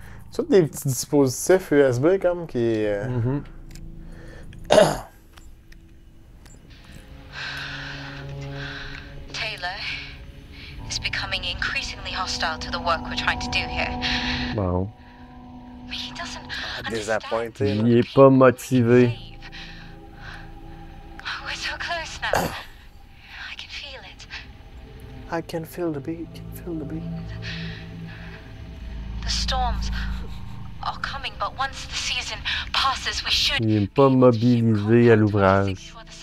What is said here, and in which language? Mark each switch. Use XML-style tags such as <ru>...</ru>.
<fr>C'est tous des petits dispositifs USB comme qui...</fr> <en>Taylor is becoming increasingly hostile to the work we're trying to do here.</en> <fr>Bon.</fr> <en>He doesn't</en> <fr>Désappointé.</fr> <en>understand.</en> <fr>Il est pas motivé.</fr> <en>Dave. We're so close now. I can feel it. I can feel the beat, feel the beat. The storms are coming, but once the season passes, we should</en> <fr>Il n'est pas mobilisé à l'ouvrage.</fr>